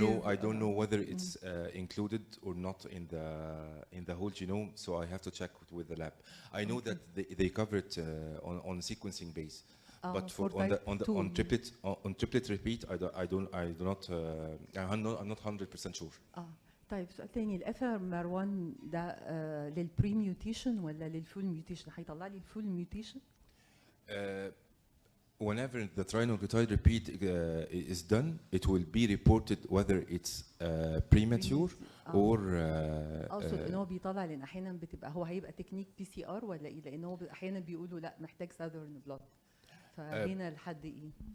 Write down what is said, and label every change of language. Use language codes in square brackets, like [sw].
[en] I don't know whether it's included or not in the whole genome, so I have to check with the lab. I know that they cover it on sequencing base. But for on triplet repeat, I'm not 100% sure. [ar] طيب سؤال تاني، الاف ام ار 1 ده للبري ميوتيشن ولا للفول ميوتيشن؟ هيطلع لي الفول ميوتيشن؟ [en] Whenever the trinucleotide repeat is done, it will be reported whether it's premature or [ar] اقصد ان هو بيطلع، لان احيانا بتبقى هو هيبقى تكنيك بي سي ار ولا ايه؟ لان هو احيانا بيقولوا لا محتاج ساذرن بلاد، فهنا لحد ايه؟